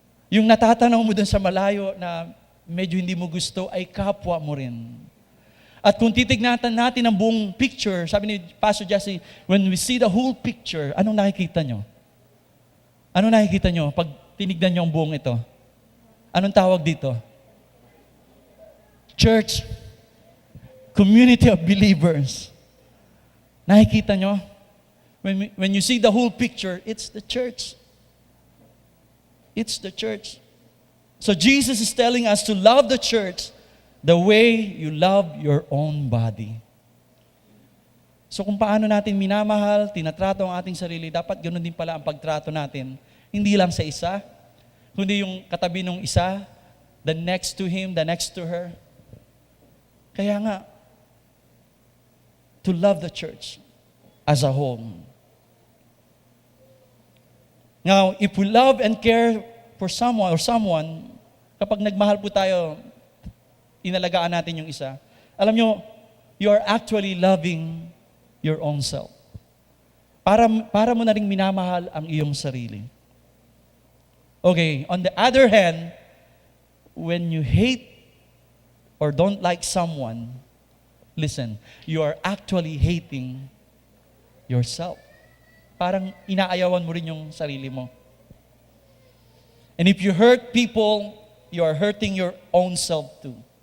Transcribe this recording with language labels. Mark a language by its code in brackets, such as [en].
[tl] Yung natatanaw mo dun sa malayo na medyo hindi mo gusto, ay kapwa mo rin. At kung titignan natin ang buong picture, sabi ni Pastor Jesse, when we see the whole picture, anong nakikita nyo? Anong nakikita nyo pag tinignan nyo ang buong ito? Anong tawag dito? [en] Church, community of believers. Nakikita nyo? When you see the whole picture, it's the church. It's the church. So Jesus is telling us to love the church the way you love your own body. [tl] So kung paano natin minamahal, tinatrato ang ating sarili, dapat ganoon din pala ang pagtrato natin. Hindi lang sa isa, kundi yung katabi ng isa, the next to him, the next to her. [en] Kaya nga, to love the church as a whole. Now, if we love and care for someone or someone, kapag nagmahal po tayo, inalagaan natin yung isa, alam nyo, you are actually loving your own self. [tl] Para mo na rin minamahal ang iyong sarili. [en] Okay, on the other hand, when you hate or don't like someone, listen, you are actually hating yourself. [tl] Parang inaayawan mo rin yung sarili mo. And if you hurt people, you are hurting your own self too.